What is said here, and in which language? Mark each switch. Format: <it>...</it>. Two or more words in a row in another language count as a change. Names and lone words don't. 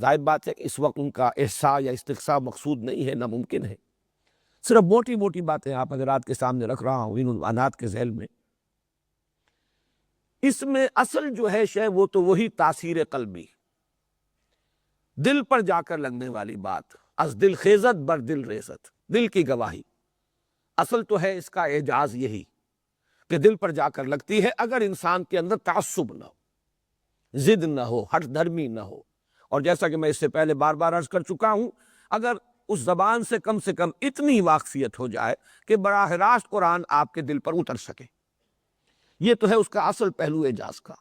<ur>ظاہر بات ہے کہ اس وقت ان کا احصاء یا استقصاء مقصود نہیں ہے، ناممکن ہے، صرف موٹی باتیں آپ حضرات کے سامنے رکھ رہا ہوں ان عنوانات کے ذیل میں۔ اس میں اصل جو ہے شے وہ تو وہی تاثیر قلبی، دل پر جا کر لگنے والی بات،</ur> <fa>از دل خیزت بر دل ریزت،</fa> <ur>دل کی گواہی۔ اصل تو ہے اس کا اعجاز یہی کہ دل پر جا کر لگتی ہے، اگر انسان کے اندر تعصب نہ ہو، ضد نہ ہو، ہٹ دھرمی نہ ہو، اور جیسا کہ میں اس سے پہلے بار عرض کر چکا ہوں، اگر اس زبان سے کم اتنی واقفیت ہو جائے کہ براہ راست قرآن آپ کے دل پر اتر سکے، یہ تو ہے اس کا اصل پہلو اعجاز کا۔</ur>